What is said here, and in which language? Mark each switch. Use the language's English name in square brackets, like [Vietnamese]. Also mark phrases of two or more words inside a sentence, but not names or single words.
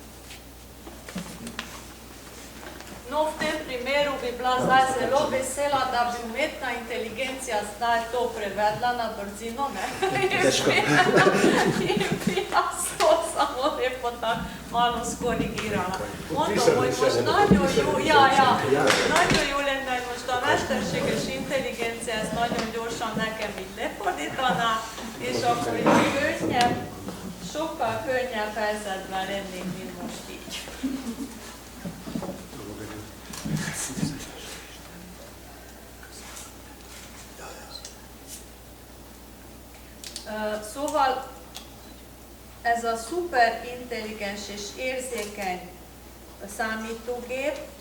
[Slovenian] No, v tem primeru bi bila zdaj zelo vesela, da bi umetna inteligencija zdaj to prevedla na brzino, ne? Težko. In bi jaz to samo lepo tako malo skorigirala. [Croatian] Onda možda [Hungarian] nagyon jó lenne, hogy most a mesterséges intelligencia ezt nagyon gyorsan nekem így lefordítaná, és akkor így könnyebb, sokkal könnyebb helyzetben lennék, mint most így. Szóval ez a szuperintelligens és érzékeny számítógép